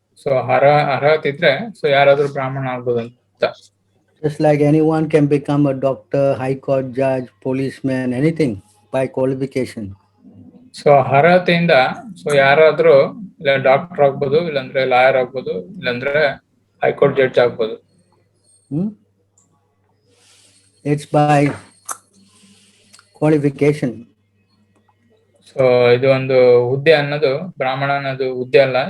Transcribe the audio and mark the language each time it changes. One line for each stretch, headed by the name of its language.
Kannada: So ಅರ್ಹತೆ ಇದ್ರೆ so ಯಾರಾದ್ರೂ ಬ್ರಾಹ್ಮಣ ಆಗ್ಬೋದು ಅಂತ.
English: Just like anyone can become a doctor, high court judge, policeman, anything by qualification.
Kannada: So ಅರ್ಹತೆಯಿಂದ so ಯಾರಾದ್ರೂ ಇಲ್ಲ ಡಾಕ್ಟರ್ ಆಗ್ಬೋದು, ಇಲ್ಲಾಂದ್ರೆ ಲಾಯರ್ ಆಗ್ಬೋದು, ಇಲ್ಲಾಂದ್ರೆ ಹೈಕೋರ್ಟ್ ಜಡ್ಜ್ ಆಗ್ಬೋದು.
English: It's by qualification.
Kannada: ಸೊ ಇದು ಒಂದು ಹುದ್ದೆ ಅನ್ನೋದು, ಬ್ರಾಹ್ಮಣ ಅನ್ನೋದು ಹುದ್ದೆ ಅಲ್ಲ.